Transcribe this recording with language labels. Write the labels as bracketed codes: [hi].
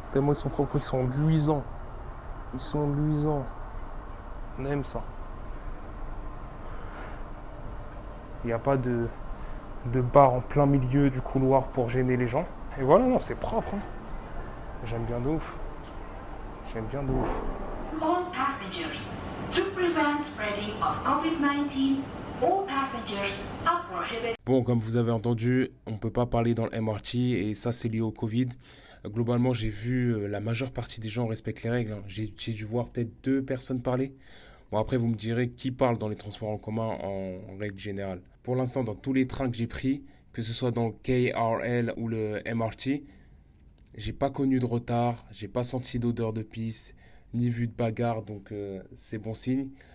[fr] Tellement ils sont propres, ils sont luisants. Ils sont luisants. On aime ça. Il n'y a pas de bar en plein milieu du couloir pour gêner les gens. Et voilà, non, c'est propre. Hein. J'aime bien de ouf. J'aime bien de ouf. [en] All passengers, to prevent spreading of COVID-19, all passengers are prohibited. [fr] Bon, comme vous avez entendu, on ne peut pas parler dans le MRT et ça, c'est lié au Covid. Globalement, j'ai vu la majeure partie des gens respectent les règles. Hein. J'ai dû voir peut-être 2 personnes parler. Bon, après, vous me direz qui parle dans les transports en commun en règle générale. Pour l'instant, dans tous les trains que j'ai pris, que ce soit dans le KRL ou le MRT, j'ai pas connu de retard, j'ai pas senti d'odeur de pisse, ni vu de bagarre, donc c'est bon signe.